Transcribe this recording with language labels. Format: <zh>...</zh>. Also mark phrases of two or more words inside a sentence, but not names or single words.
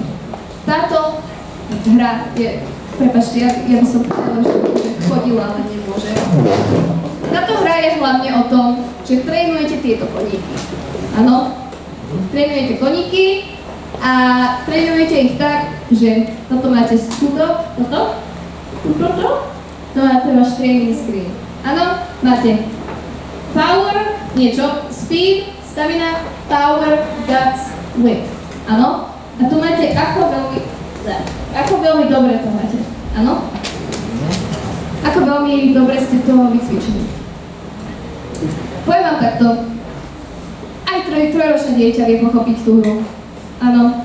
<sk>Táto hra je, prepáčte, ja by som povedala, že chodila, ale nemôže. Táto hra je hlavne o tom, že trénujete tieto koníky. Áno? Trénujete koníky a trénujete ich tak, že toto máte toto, to máte váš</sk> <en>training screen.</en> <sk>Áno? Máte power, niečo,</sk> <en>speed, stamina, power, guts, width.</en> <sk>Áno? A tu máte ako veľmi... Ako veľmi dobre to máte, áno? Ako veľmi dobre ste to vycvičili. Poviem vám takto, aj trojročné dieťa vie pochopiť tú hru, áno.</sk>